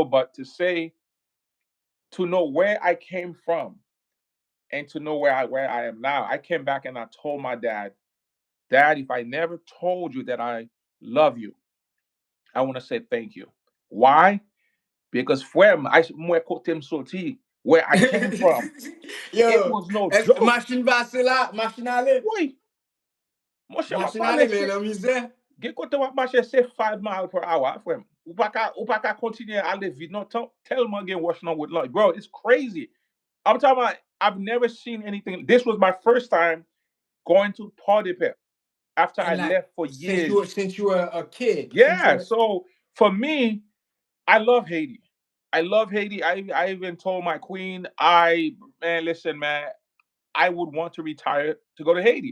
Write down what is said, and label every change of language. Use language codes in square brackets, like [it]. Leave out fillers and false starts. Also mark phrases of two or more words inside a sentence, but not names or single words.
[en] But to know where I came from and to know where I am now, I came back and I told my dad, Dad, if I never told you that I love you, I want to say thank you. Why? Because [ht] mwen kote m soti, [en] where I came from, it [ht] Yo, [en] was no joke. [ht] machine passe là, machine aller. Oui, mwen se Machine pa aller, mais lese. la misère. Gen kote wap mache se 5 [en] miles per hour, [ht] frem. Ou pa ka kontinye ale vide. Non, telman gen wash nan [en] with lunch. Bro, it's crazy. I'm talking about, I've never seen anything. This was my first time going to Port-de-Paix after I And like left for since years. you were a kid, since you Yeah, were so for me, I love Haiti. I love Haiti. I even told my queen, man, listen, man, I would want to retire to go to Haiti.